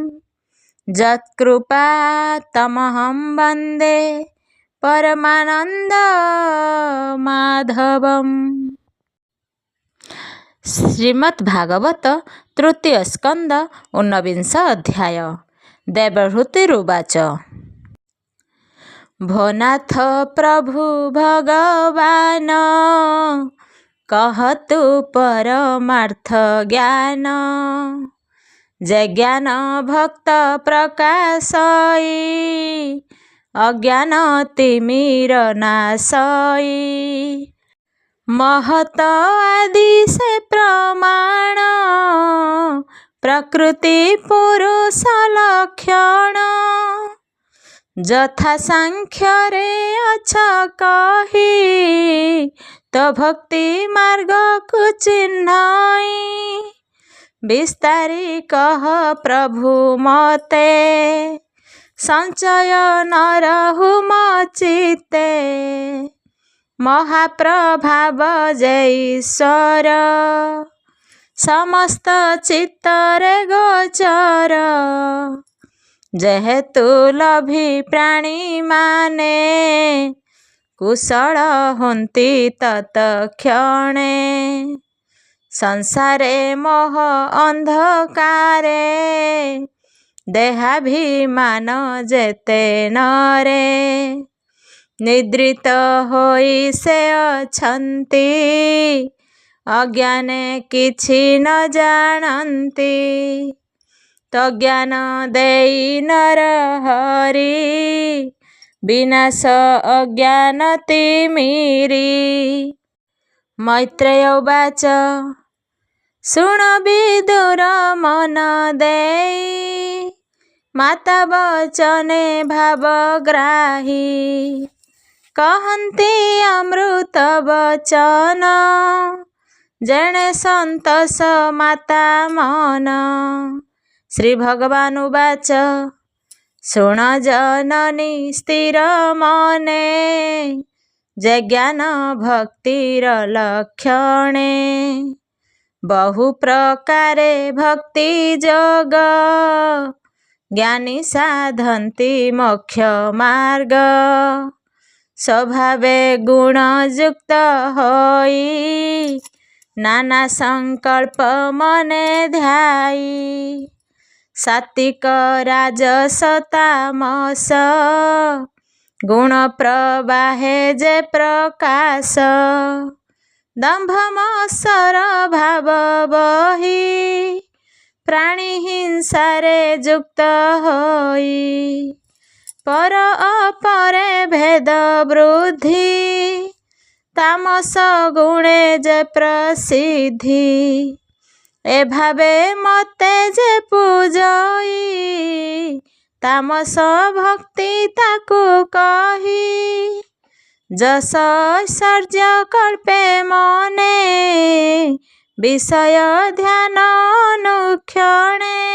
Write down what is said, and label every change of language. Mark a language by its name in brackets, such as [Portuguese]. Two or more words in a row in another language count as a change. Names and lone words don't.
[Sanskrit] यत्कृपातमहं वन्दे परमानंद माधवम्। [Odia] ଶ୍ରୀମଦ୍ ଭାଗବତ ତୃତୀୟ ସ୍କନ୍ଦ 19 ଅଧ୍ୟାୟ। [Sanskrit] देवहूतिरुवाच। [Odia] ଭୋନାଥ ପ୍ରଭୁ ଭଗବାନ କହତୁ ପରମାର୍ଥ ଜ୍ଞାନ। ଯେ ଜ୍ଞାନ ଭକ୍ତ ପ୍ରକାଶଇ ଅଜ୍ଞାନ ତିମିର ନାଶଇ। ମହତ ଆଦି ସେ ପ୍ରମାଣ ପ୍ରକୃତି ପୁରୁଷ ଲକ୍ଷଣ। ଯଥା ସାଙ୍ଖ୍ୟ ରେ ଅଛ କହି ତୋ ଭକ୍ତି ମାର୍ଗ କୋ ଚିହ୍ନଇ। ବିସ୍ତାରି କହ ପ୍ରଭୁ ମତେ ସଞ୍ଚୟ ନ ରହୁ ମଚିତେ। ମହାପ୍ରଭାବ ଜୟ ଈଶ୍ୱର ସମସ୍ତ ଚିତ୍ତରେ ଗୋଚର। ଯେହେତୁ ଲଭି ପ୍ରାଣୀ ମାନେ କୁଶଳ ହନ୍ତି ତତ୍କ୍ଷଣେ। ସଂସାରେ ମୋହ ଅନ୍ଧକାରେ ଦେହାଭିମାନ ଯେତେ ନରେ। ନିଦ୍ରିତ ହୋଇ ସେ ଅଛନ୍ତି ଅଜ୍ଞାନେ କିଛି ନ ଜାଣନ୍ତି। ତୋ ଜ୍ଞାନ ଦେଇ ନର ହରି ବିନାଶ ଅଜ୍ଞାନ ତିମିରି। [Sanskrit] मैत्रेय उवाच। [Odia] ଶୁଣ ବିଦୁର ମନ ଦେଇ ମାତା ବଚନେ ଭାବଗ୍ରାହୀ। କହନ୍ତି ଅମୃତ ବଚନ ଯେଣେ ସନ୍ତୋଷ ମାତା ମନ। [Sanskrit] श्री भगवान उवाच। [Odia] ଶୁଣ ଜନନୀ ସ୍ଥିର ମନେ ଯେ ଜ୍ଞାନ ଭକ୍ତିର ଲକ୍ଷଣେ। ବହୁ ପ୍ରକାରେ ଭକ୍ତି ଯୋଗ ଜ୍ଞାନୀ ସାଧନ୍ତି ମୋକ୍ଷ ମାର୍ଗ। ସ୍ୱଭାବେ ଗୁଣ ଯୁକ୍ତ ହୋଇ ନାନା ସଙ୍କଳ୍ପ ମନେ ଧ୍ୟାଇ। ସାତ୍ତ୍ୱିକ ରାଜସ ତାମସ ଗୁଣ ପ୍ରବାହେ ଯେ ପ୍ରକାଶ। ଦମ୍ଭ ମତ୍ସର ଭାବ ବହି ପ୍ରାଣୀ ହିଂସାରେ ଯୁକ୍ତ ହୋଇ। ପର ଅପରେ ଭେଦ ବୃଦ୍ଧି ତାମସ ଗୁଣେ ଯେ ପ୍ରସିଦ୍ଧି। ଏ ଭାବେ ମତେ ଯେ ପୂଜଇ ତାମସ ଭକ୍ତି ତାକୁ କହି। ଯଶ ଐଶ୍ୱର୍ଯ୍ୟ କଳ୍ପେ ମନେ ବିଷୟ ଧ୍ୟାନ ଅନୁକ୍ଷଣେ।